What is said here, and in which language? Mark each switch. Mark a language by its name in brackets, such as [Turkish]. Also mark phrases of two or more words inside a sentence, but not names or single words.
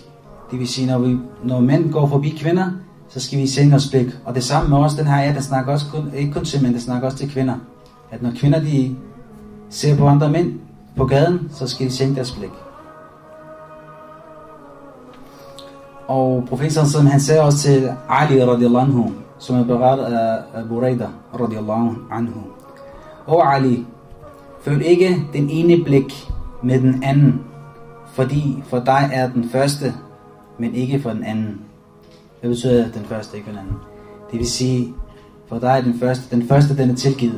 [Danish] Det vil sige, når mænd går forbi kvinder, så skal vi sænke vores blik. Og det samme med os, den her, der snakker også ikke kun til mænd, der snakker også til kvinder. At når kvinder, de ser på andre mænd på gaden, så skal de sænke deres blik. Og profeten, han sagde også til Ali [Arabic] رضي الله عنه, [Danish] som er berettet af Buraida [Arabic] رضي الله عنه. [Danish] Og Ali, følg ikke den ene blik med den anden, fordi for dig er den første, men ikke for den anden. Hvad betyder den første, ikke for den anden? Det vil sige, for dig er den første, den er tilgivet.